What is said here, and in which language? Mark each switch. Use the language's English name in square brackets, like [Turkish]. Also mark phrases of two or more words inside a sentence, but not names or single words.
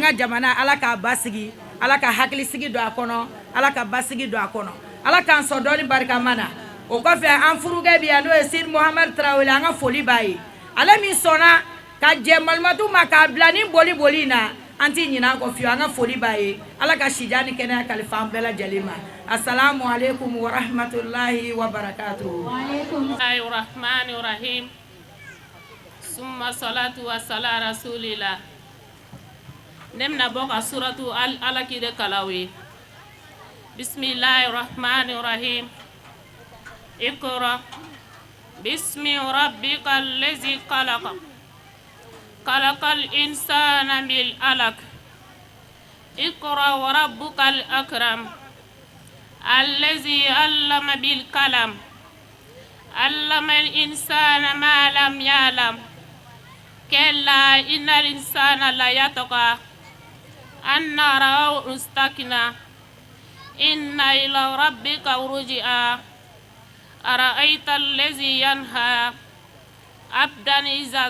[Bambara] ka jamana ala k'a basigi ala ka hakilisigi don a kɔnɔ ala ka basigi don a kɔnɔ ala k'an sɔn dɔɔni barikama na o kɔfɛ an furukɛ bi yan n'o ye Sidi Mohamɛdi Tarawele an ka foli b'a ye ale min sɔnna ka jɛ malimatu ma k'a bila ni boli in na an t'i ɲinɛ an kɔ fiyewu an ka foli b'a ye ala ka sija ni kɛnɛya kalifa an bɛɛ lajɛlen ma [Arabic] السلام عليكم ورحمة الله وبركاته. بسم الله الرحمن الرحيم. ثم الصلاة والسلام رسول الله. [Bambara] Ne bɛna bɔ ka suratu Alaki de kalaw Bismillahirrahmanirrahim. [Arabic] اقرأ باسم ربك الذي خلق خلق الإنسان من علق اقرأ وربك الأكرم الذي علم بالقلم علم الإنسان ما لم يعلم كلا إن الإنسان ليطغى أن رآه استغنى إن إلى ربك الرجعى أرأيت الذي ينهى عبدا إذا